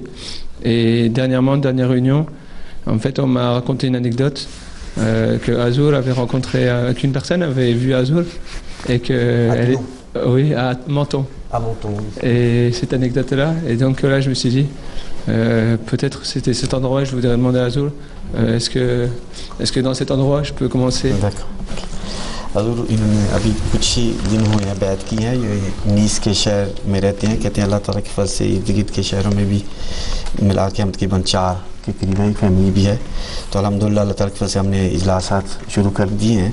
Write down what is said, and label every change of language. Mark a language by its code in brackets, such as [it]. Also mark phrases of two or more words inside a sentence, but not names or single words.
[fr] Et dernière réunion, en fait on m'a raconté une anecdote que Azour avait rencontré, qu'une personne avait vu Azour et que oui, à Menton. À Menton. Et cette anecdote-là, et donc là je me suis dit, peut-être c'était cet endroit, je voudrais demander à Azour, est-ce que dans cet endroit je peux commencer? D'accord. [ur] حضور انہوں نے ابھی کچھ ہی دن ہوئے ہیں بیعت کی ہیں، یہ نیس کے شہر میں رہتے ہیں، کہتے ہیں اللہ تعالیٰ کے فضل سے ارد گرد کے شہروں میں بھی ملا کے ہم تقریباً 4 کے قریب ایک فیملی بھی ہے. تو الحمدللہ اللہ تعالیٰ کے فضل سے ہم نے اجلاسات شروع کر دیے ہیں.